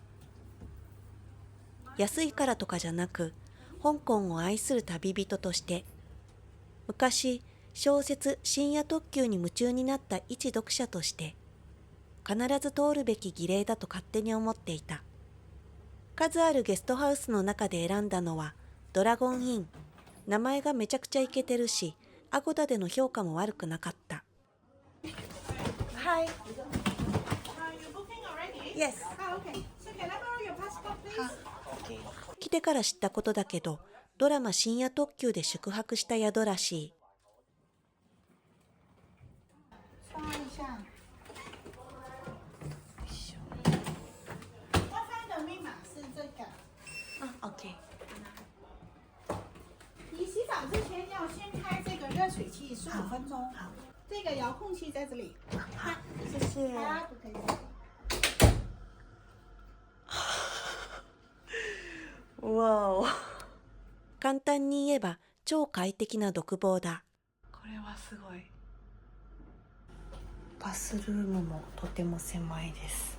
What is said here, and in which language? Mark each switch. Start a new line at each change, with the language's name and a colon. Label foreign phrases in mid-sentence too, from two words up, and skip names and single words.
Japanese: 安いからとかじゃなく、香港を愛する旅人として、昔小説深夜特急に夢中になった一読者として、必ず通るべき儀礼だと勝手に思っていた。数あるゲストハウスの中で選んだのはドラゴンイン。名前がめちゃくちゃイケてるし、アゴダでの評価も悪くなかった。
English: Hi. Yes. Okay. So can I borrow your passport, please? Okay.
Japanese: 来てから知ったことだけど、ドラマ深夜特急で宿泊した宿らしい。
Chinese: 刷一下。WiFi 的密码是这个。 OK。你洗澡之前要先开这个热水器15分钟。好。这个遥控器在这里。好，谢谢。啊，不可以。
Japanese: わお。簡単に言えば超快適な独房だ。これはすごい。バスルームもとても狭いです。